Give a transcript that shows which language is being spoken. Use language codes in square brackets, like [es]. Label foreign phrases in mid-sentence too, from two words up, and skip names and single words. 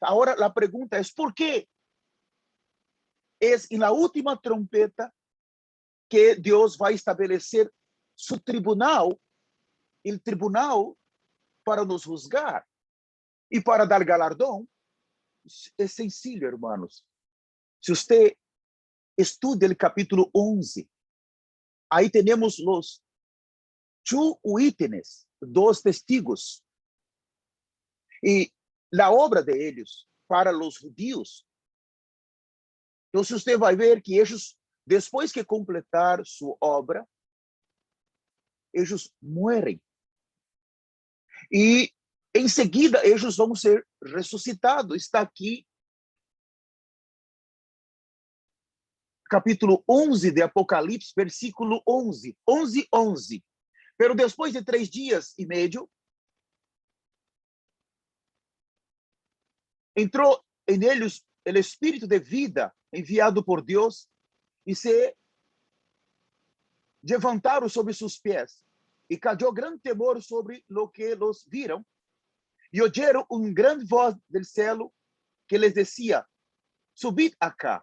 [pt] Agora, a pergunta é, por quê? É na última trompeta que Deus vai estabelecer seu tribunal, o tribunal para nos juzgar e para dar galardão. É [es] sencillo, hermanos. [pt] Se você estuda o capítulo 11, aí temos os [en] two witnesses, [es] dos testigos. [pt] E a obra de eles para os judíos. Então, você vai ver que eles, depois que completar sua obra, eles morrem. E, em seguida, eles vão ser ressuscitados. Está aqui, capítulo 11 de Apocalipse, versículo 11. 11, 11. [es] Pero [pt] depois de 3 dias e meio, [es] entrou en ellos el espíritu de vida enviado por Dios y se levantaron sobre sus pies y cayó gran temor sobre lo que los vieron y oyeron un gran voz del cielo que les decía, subid acá.